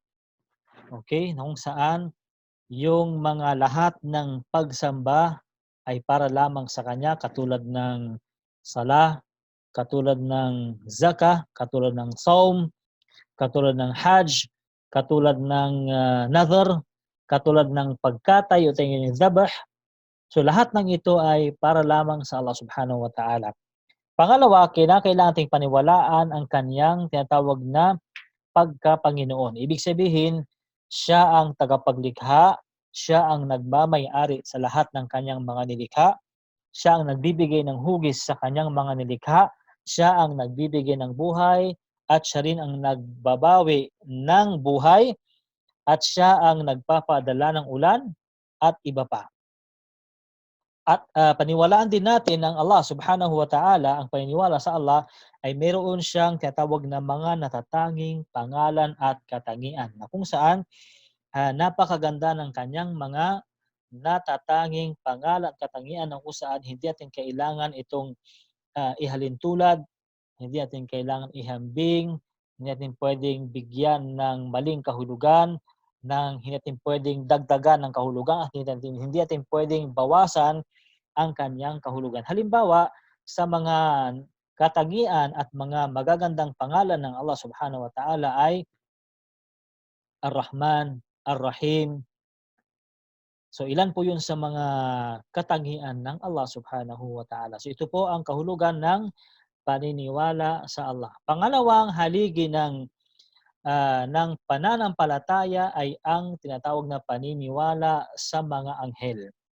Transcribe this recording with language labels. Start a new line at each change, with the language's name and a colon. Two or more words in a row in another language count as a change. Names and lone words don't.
Filipino: Okay, na kung saan yung mga lahat ng pagsamba ay para lamang sa Kanya, katulad ng sala, katulad ng zakah, katulad ng saum, katulad ng hajj, katulad ng nadhr, katulad ng pagkatay o tingin ng zabah. So lahat ng ito ay para lamang sa Allah
Arabic: سبحانه وتعالى.
Filipino: Pangalawa, kailangan nating paniwalaan ang Kanyang tinatawag na pagkapanginoon. Ibig sabihin, siya ang tagapaglikha, siya ang nagmamay-ari sa lahat ng kanyang mga nilikha, siya ang nagbibigay ng hugis sa kanyang mga nilikha, siya ang nagbibigay ng buhay, at siya rin ang nagbabawi ng buhay, at siya ang nagpapadala ng ulan, at iba pa. At paniwalaan din natin ng Allah
Arabic: سبحانه وتعالى,
Filipino: ang paniniwala sa Allah ay mayroon siyang tinatawag na mga natatanging pangalan at katangian na kung saan napakaganda ng kanyang mga natatanging pangalan at katangian na kung saan hindi natin kailangan itong ihalintulad, hindi natin kailangan ihambing, hindi natin pwedeng bigyan ng maling kahulugan, hindi natin pwedeng dagdagan ng kahulugan, at hindi natin pwedeng bawasan ang kanyang kahulugan. Halimbawa, sa mga katangian at mga magagandang pangalan ng Allah
Arabic: سبحانه وتعالى
Filipino: ay Ar-Rahman, Ar-Rahim. So ilan po 'yun sa mga katangian ng Allah
Arabic: سبحانه وتعالى.
Filipino: So ito po ang kahulugan ng paniniwala sa Allah. Pangalawang haligi ng pananampalataya ay ang tinatawag na paniniwala sa mga anghel.